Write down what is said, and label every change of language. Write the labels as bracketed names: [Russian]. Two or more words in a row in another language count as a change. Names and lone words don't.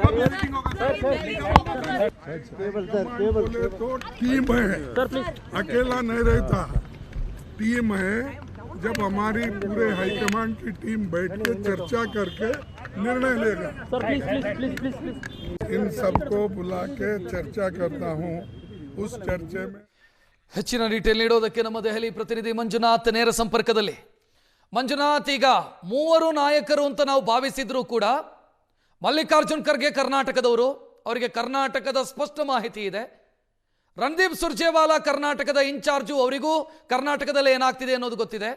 [Hindi] बोले तो टीम है, अकेला नहीं रहता, टीम है. जब हमारी पूरे हाईकमांड की टीम बैठ के चर्चा करके निर्णय लेगा. इन सबको बुला के चर्चा करता हूँ. उस चर्चे में [Kannada] ಹೆಚ್ಚಿನ ಡೀಟೇಲ್ ನೀಡೋದಕ್ಕೆ ನಮ್ಮ ದೆಹಲಿ ಪ್ರತಿನಿಧಿ ಮಂಜುನಾಥ್ ನೇರ ಸಂಪರ್ಕದಲ್ಲಿ. ಮಂಜುನಾಥ್, ಈಗ 3 ನಾಯಕರು ಅಂತ ನಾವು ಭಾವಿಸಿದ್ರು ಕೂಡ ಮಲ್ಲಿಕಾರ್ಜುನ್ ಖರ್ಗೆ ಕರ್ನಾಟಕದವರು, ಅವರಿಗೆ ಕರ್ನಾಟಕದ ಸ್ಪಷ್ಟ ಮಾಹಿತಿ ಇದೆ. ರಣದೀಪ್ ಸುರ್ಜೇವಾಲಾ ಕರ್ನಾಟಕದ ಇನ್ಚಾರ್ಜು, ಅವರಿಗೂ ಕರ್ನಾಟಕದಲ್ಲಿ ಏನಾಗ್ತಿದೆ ಅನ್ನೋದು ಗೊತ್ತಿದೆ.